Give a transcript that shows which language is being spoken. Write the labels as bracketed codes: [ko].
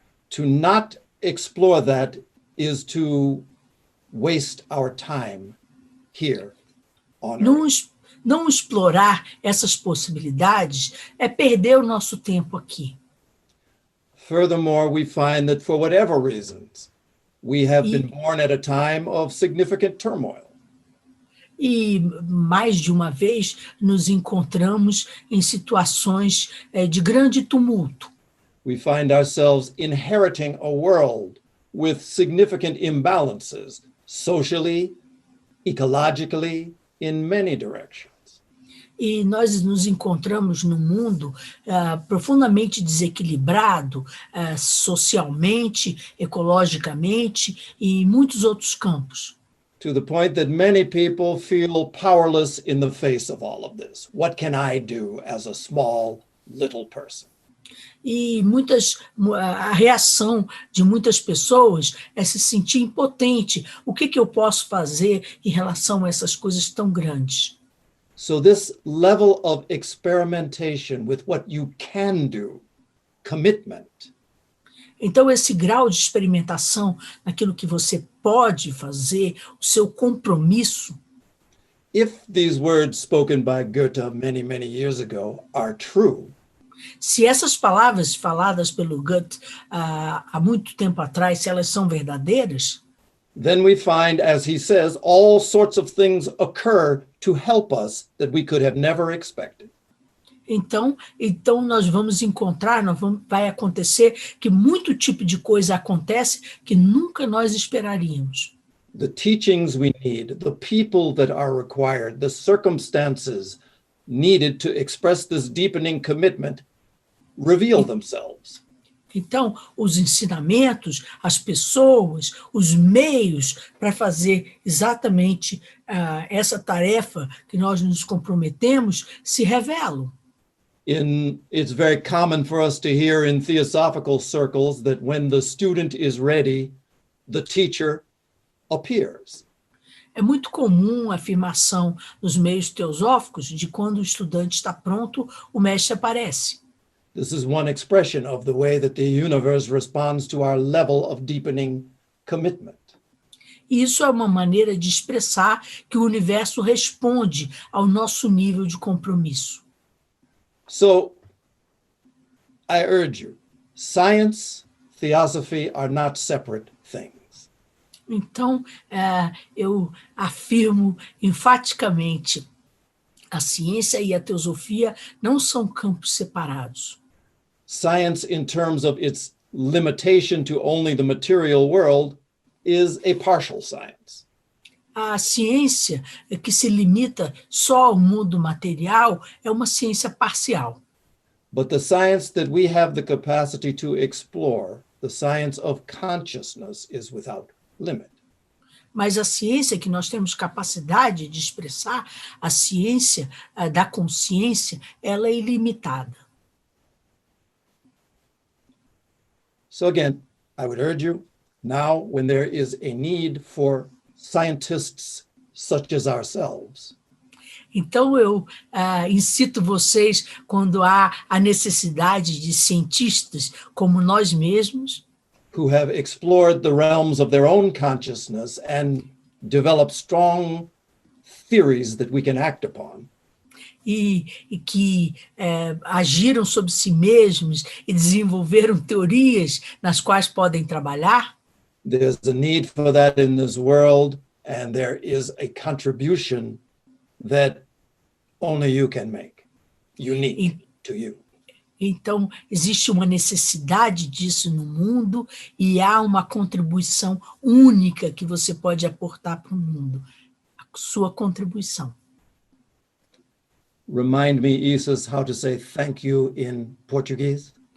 [en] to not explore that is to waste our time here on earth. [pt] não explorar essas possibilidades é perder o nosso tempo aqui. [en] Furthermore, we find that for whatever reasons, we have been born at a time of significant turmoil. [pt] E mais de uma vez nos encontramos em situações de grande tumulto. [en] We find ourselves inheriting a world with significant imbalances, socially, ecologically, in many directions. [pt] E nós nos encontramos num mundo profundamente desequilibrado, socialmente, ecologicamente e em muitos outros campos. [en] To the point that many people feel powerless in the face of all of this. What can I do as a small, little person? [pt] E a reação de muitas pessoas é se sentir impotente. O que eu posso fazer em relação a essas coisas tão grandes? [en] So this level of experimentation with what you can do, commitment, [pt] então, esse grau de experimentação naquilo que você pode fazer, o seu compromisso. [en] if these words spoken by Goethe many, many years ago are true, [pt] Se essas palavras faladas pelo Goethe há muito tempo atrás, se elas são verdadeiras, [en] then we find, as he says, all sorts of things occur to help us that we could have never expected. [pt] então nós vamos encontrar, vai acontecer que muito tipo de coisa acontece que nunca nós esperaríamos. [en] The teachings we need, the people that are required, the circumstances needed to express this deepening commitment reveal themselves. [pt] Então, os ensinamentos, as pessoas, os meios para fazer exatamente essa tarefa que nós nos comprometemos se revelam. [en] It's very common for us to hear in theosophical circles that when the student is ready, the teacher appears. [pt] É muito comum a afirmação nos meios teosóficos de quando o estudante está pronto, o mestre aparece. [en] This is one expression of the way that the universe responds to our level of deepening commitment. [pt] E isso é uma maneira de expressar que o universo responde ao nosso nível de compromisso. [en] So, I urge you, science, theosophy are not separate things. [pt] Então, eu afirmo enfaticamente, a ciência e a teosofia não são campos separados. [en] Science, in terms of its limitation to only the material world, is a partial science. [pt] A ciência que se limita só ao mundo material é uma ciência parcial. [en] But the science that we have the capacity to explore, the science of consciousness, is without limit. [pt] Mas a ciência que nós temos capacidade de expressar, a ciência da consciência, ela é ilimitada. [en] So again, I would urge you, now when there is a need for scientists such as ourselves, [pt] Então, eu incito vocês, quando há a necessidade de cientistas como nós mesmos, [en] who have explored the realms of their own consciousness and developed strong theories that we can act upon, [pt] e que agiram sobre si mesmos e desenvolveram teorias nas quais podem trabalhar. [en] there's a need for that in this world, and there is a contribution that only you can make, unique to you. [pt] Então, existe uma necessidade disso no mundo e há uma contribuição única que você pode aportar para o mundo, a sua contribuição. [en] Remind me, Isis, how to say thank you in Portuguese?